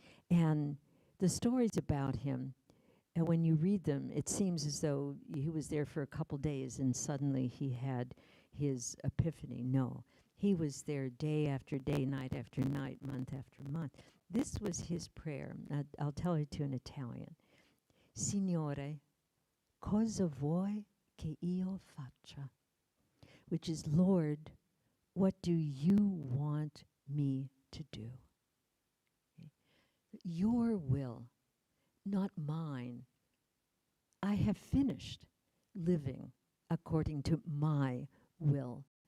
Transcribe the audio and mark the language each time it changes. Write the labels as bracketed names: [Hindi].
[English] And the stories about him, and when you read them, it seems as though he was there for a couple days and suddenly he had his epiphany. No, he was there day after day, night after night, month after month. This was his prayer. I'll tell it to you in Italian. [Italian] Signore, cosa vuoi che io faccia? [English] Which is, Lord, what do you want me to do? Okay. Your will, not mine. I have finished living according to my will.